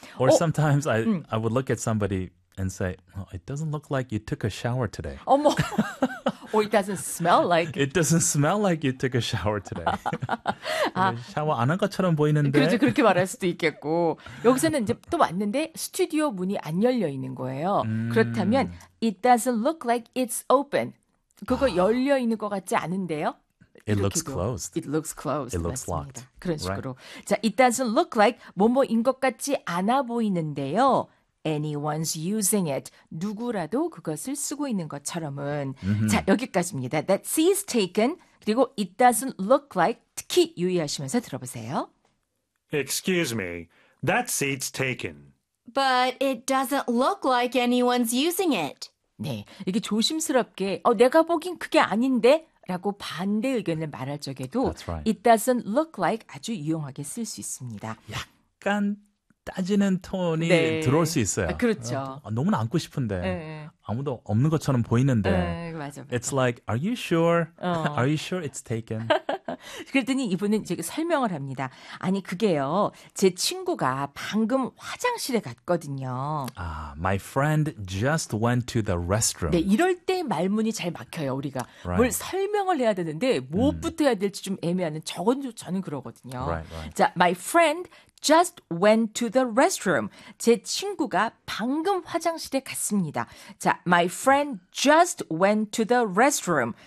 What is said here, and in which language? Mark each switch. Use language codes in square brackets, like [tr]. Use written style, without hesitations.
[en] Or sometimes I would look at somebody and say, it doesn't look like you took a shower today. 어머! Or it doesn't smell like. It doesn't smell like you took a shower today. [ko] 샤워 안 한 것처럼 보이는데. 그렇죠. 그렇게 말할 수도 있겠고. 여기서는 이제 또 왔는데 스튜디오 문이 안 열려 있는 거예요. 그렇다면 [en] it doesn't look like it's open. [ko] 그거 열려 있는 것 같지 않은데요. [en] It looks closed. It looks closed. It looks [ko] 맞습니다. [en] locked. [ko] 그런 식으로. [en] Right. [ko] 자, [en] it doesn't look like [ko] 뭐뭐인 것 같지 않아 보이는데요. [en] Anyone's using it. [ko] 누구라도 그것을 쓰고 있는 것처럼은. Mm-hmm. 자, 여기까지입니다. [en] That seat's taken. 그리고 it doesn't look like. [ko] 특히 유의하시면서 들어보세요. [en] Excuse me. That seat's taken. But it doesn't look like anyone's using it. [ko] 네, 이게 조심스럽게 내가 보기엔 그게 아닌데 라고 반대 의견을 말할 적에도 [en] right. it doesn't look like [ko] 아주 유용하게 쓸 수 있습니다. 약간 따지는 톤이 네. 들어올 수 있어요. 그렇죠. 너무나 안고 싶은데 네. 아무도 없는 것처럼 보이는데 네, 맞아, 맞아. [en] It's like, are you sure? Are you sure it's taken? [ko] 그랬더니 이분은 이제 설명을 합니다. 아니, 그게요. 제 친구가 방금 화장실에 갔거든요. [en] My friend just went to the restroom. [ko] 네, 이럴 때 말문이 잘 막혀요, 우리가. [en] Right. [ko] 뭘 설명을 해야 되는데 무엇부터 해야 될지 좀 애매하는 저는 그러거든요. [en] Right, right. 자, my friend just went to the restroom. [ko] 제 친구가 방금 화장실에 갔습니다. [en] 자, my friend just went to the restroom.